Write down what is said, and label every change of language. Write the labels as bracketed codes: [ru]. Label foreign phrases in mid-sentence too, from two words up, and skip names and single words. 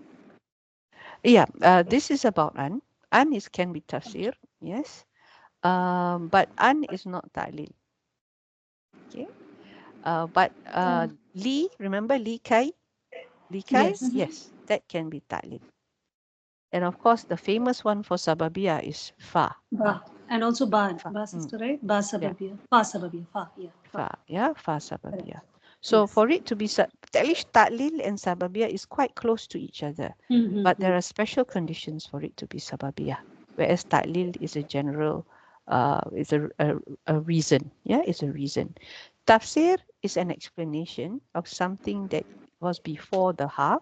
[en] Yeah, this is about an. An is can be tafsir, yes. But an is not ta'lil. Okay. But li, remember li kai? Li kai? Yes. Yes, that can be ta'lil. And of course, the famous one for sababiyah is fa. Ba. And also ba. Fa. Ba, sister, right? Ba Yeah, Sababia. [ar] فاء سببية. [en] Fa. Yeah. fa. Yeah, [ar] فاء سببية. [en] Correct. So Yes. for it to be, at least ta'lil and sababiyah is quite close to each other. But there are special conditions for it to be sababiyah. Whereas ta'lil is a general, is a reason. Yeah, it's a reason. Tafsir is an explanation of something that was before the half.